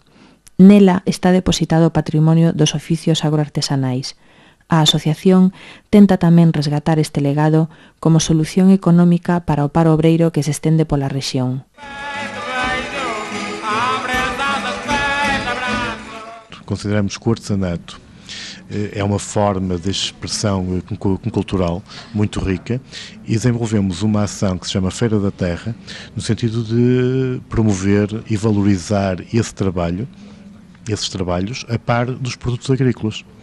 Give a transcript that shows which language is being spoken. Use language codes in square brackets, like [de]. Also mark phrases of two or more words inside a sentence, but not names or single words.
[gl] Nela está depositado o patrimonio dos oficios agroartesanais. A asociación tenta tamén resgatar este legado como solución económica para o paro obreiro que se estende pola rexión. [pt] Consideramos que o artesanato é uma forma de expressão cultural muito rica e desenvolvemos uma ação que se chama Feira da Terra, no sentido de promover e valorizar esses trabalhos a par dos produtos agrícolas.